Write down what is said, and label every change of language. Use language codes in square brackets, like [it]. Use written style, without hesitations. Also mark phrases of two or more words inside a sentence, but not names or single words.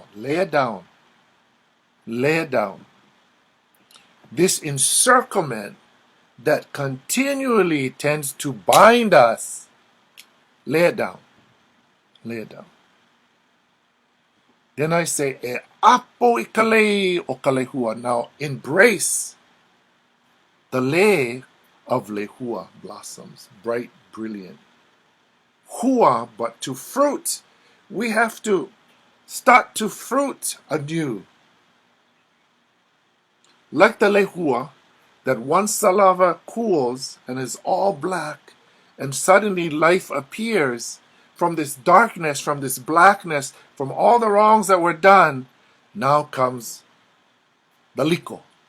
[en] Lay it down. Lay it down. This encirclement that continually tends to bind us, lay it down. Lay it down. Then I say, [haw] e apo I ka lei o ka lehua. [en] Now embrace the lei of lehua blossoms, bright, brilliant. Hua, but to fruit. We have to start to fruit anew. Like the lehua, that once the lava cools and is all black, and suddenly life appears from this darkness, from this blackness, from all the wrongs that were done, now comes the liko.